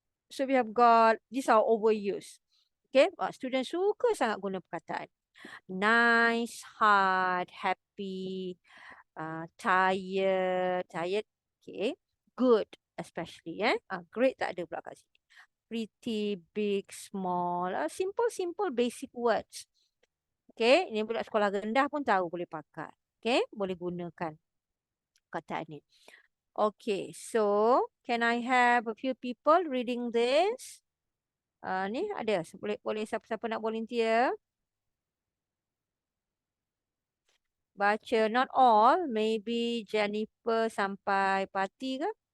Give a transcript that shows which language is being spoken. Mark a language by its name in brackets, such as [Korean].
[English] So we have got, these are overused. Okay, students [Malay] suka sangat guna perkataan. [English] Nice, hard, happy, tired, okay. Good, especially, great [Malay] tak ada pula kat sini. [English] Pretty, big, small, simple, basic words. [Malay] Okay, ini budak sekolah rendah pun tahu boleh pakai. Okay, boleh gunakan perkataan ni. [English] Okay, so can I have a few people reading this? [Malay] Ni ada, boleh siapa-siapa nak volunteer? Baca, [English] not all, maybe [Malay] Jennifer sampai Pati ke?